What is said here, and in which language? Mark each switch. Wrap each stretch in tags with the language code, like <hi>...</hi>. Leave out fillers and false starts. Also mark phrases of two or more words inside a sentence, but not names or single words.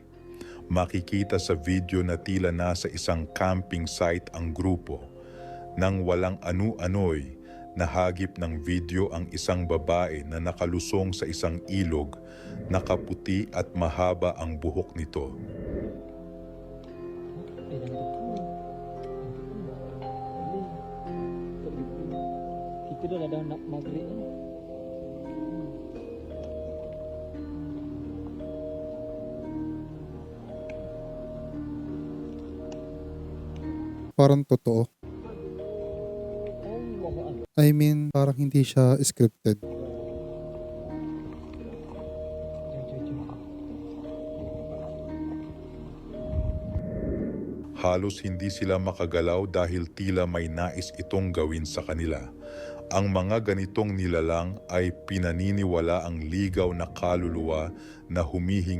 <tl>Makikita sa video na tila nasa isang camping site ang grupo. Nang walang anu-ano'y, nahagip ng video ang isang babae na nakalusong sa isang ilog, nakaputi at mahaba ang buhok nito.</tl> <ms>Itu dah ada nak maghrib ni.</ms> <tl>Parang totoo. Allah.</tl> <en>I mean,</en> <tl>parang hindi siya scripted. Halos hindi sila makagalaw dahil tila may nais itong gawin sa kanila. Ang mga ganitong nilalang ay pinaniniwala ang ligaw na kaluluwa na humihingi</tl>